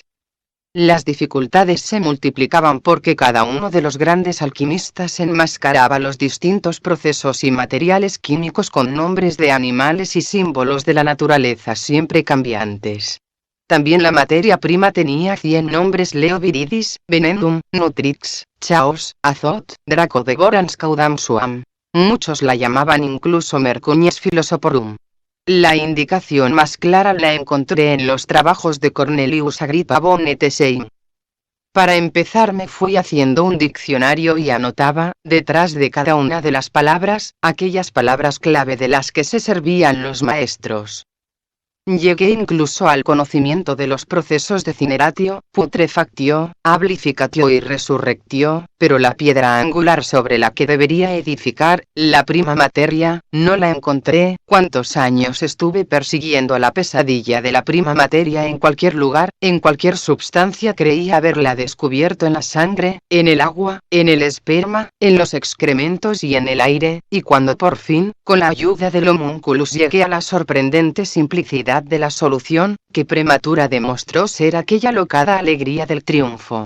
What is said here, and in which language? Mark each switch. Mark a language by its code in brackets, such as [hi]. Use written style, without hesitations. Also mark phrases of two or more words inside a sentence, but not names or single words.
[es] Las dificultades se multiplicaban porque cada uno de los grandes alquimistas enmascaraba los distintos procesos y materiales químicos con nombres de animales y símbolos de la naturaleza siempre cambiantes. También la materia prima tenía 100 nombres: [la] Leo Viridis, Venendum, Nutrix, Chaos, Azot, Draco de Gorans Caudam Suam. [es] Muchos la llamaban incluso [la] Mercurius Philosophorum. [es] La indicación más clara la encontré en los trabajos de Cornelius Agrippa von Ettesheim. Para empezar me fui haciendo un diccionario y anotaba, detrás de cada una de las palabras, aquellas palabras clave de las que se servían los maestros. Llegué incluso al conocimiento de los procesos de [la] cineratio, putrefactio, ablificatio [es] y resurrectio, pero la piedra angular sobre la que debería edificar, la [la] prima materia, [es] no la encontré. ¿Cuántos años estuve persiguiendo la pesadilla de la [la] prima materia [es] en cualquier lugar, en cualquier substancia? Creí haberla descubierto en la sangre, en el agua, en el esperma, en los excrementos y en el aire, y cuando por fin, con la ayuda del homúnculus llegué a la sorprendente simplicidad de la solución, que prematura demostró ser aquella locada alegría del triunfo.